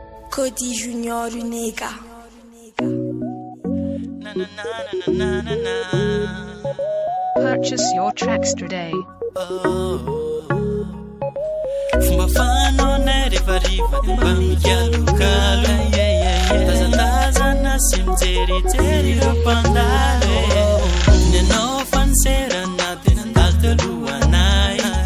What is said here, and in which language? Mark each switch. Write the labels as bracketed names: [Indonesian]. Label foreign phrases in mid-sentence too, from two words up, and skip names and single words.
[English] Cody Junior Unega. Na, na, na, na, na, na, na. Purchase your tracks today. Oh. [Malagasy] Fomba fanao nay rehefa riva dia mba mikalokalo. Yeah, yeah, yeah. Tazatazana sy mijerijery ireo mpandalo. Ny anao fa niserana Tena nandalo teo alohanay.